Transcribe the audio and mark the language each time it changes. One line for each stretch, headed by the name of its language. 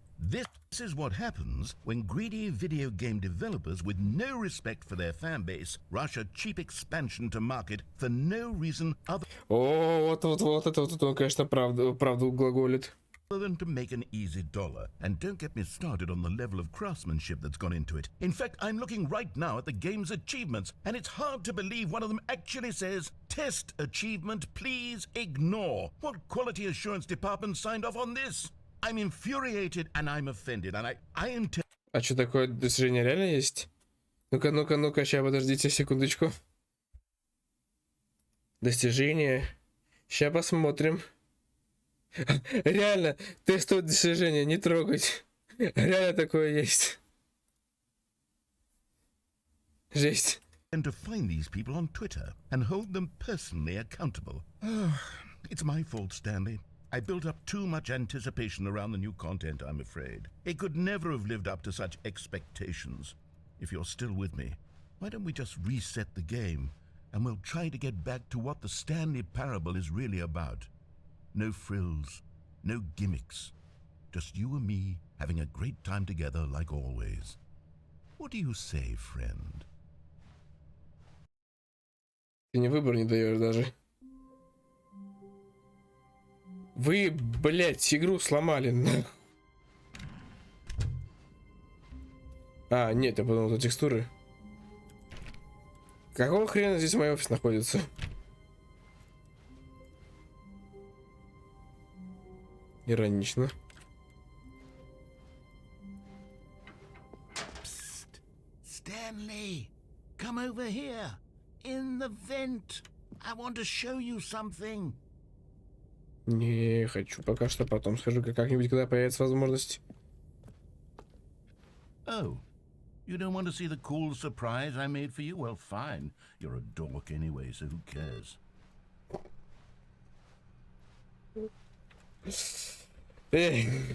English: This is what happens when greedy video game developers with no respect for their fan base rush a cheap expansion to market for no reason other
Russian: О, вот это вот он, конечно, правду глаголит.
English: than to make an easy dollar. And don't get me started on the level of craftsmanship that's gone into it. In fact, I'm looking right now at the game's achievements, and it's hard to believe one of them actually says, "Test achievement, please ignore." What quality assurance department signed off on this? I'm infuriated and I'm offended, and I intend...
Russian: А что такое достижение реально есть? Ну-ка, сейчас подождите секундочку. Достижение. Сейчас посмотрим. Реально, тестовое достижение, не трогать. Реально такое есть. Жесть.
English: to find these people on Twitter and hold them personally accountable. It's my fault, Stanley. I built up too much anticipation around the new content, I'm afraid. It could never have lived up to such expectations. If you're still with me, why don't we just reset the game and we'll try to get back to what the Stanley Parable is really about. No frills, no gimmicks. Just you and me having a great time together like always. What do you say, friend?
Russian: Ты мне выбор не даешь даже. Вы, блядь, игру сломали. А, нет, я подумал, это текстуры. Какого хрена здесь мой офис находится? Иронично.
English: Psst. Stanley, come over here. In the vent. I want to show you something.
Russian: Не хочу пока что, потом схожу как-нибудь, когда появится возможность.
English: Oh, you don't want to see the cool surprise I made for you? Well, fine. You're a dork anyway, so who cares? Эх.